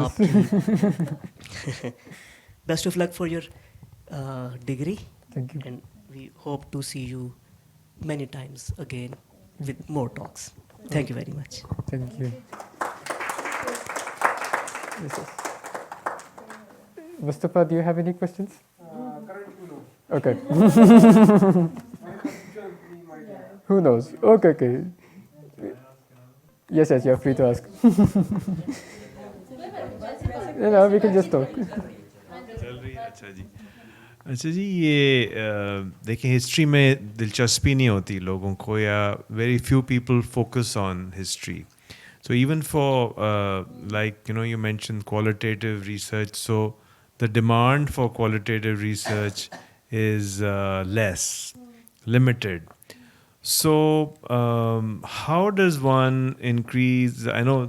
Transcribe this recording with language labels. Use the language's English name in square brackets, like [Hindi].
[Hindi] आपकी [English] Best of luck for your degree. Thank you. And we hope to see you many times again with more talks. Thank you very much. Thank you. Yes, yes. Mustafa, do you have any questions? Currently, no. Okay. Who knows? Okay, okay. Yes, yes, you're free to ask. We can just talk. [Hindi] चल रही है. अच्छा जी. अच्छा जी, ये देखिए history में दिलचस्पी नहीं होती लोगों को, या [English] Very few people focus on history. So even for like you mentioned qualitative research, so the demand for qualitative research is less, limited. So how does one increase? I know.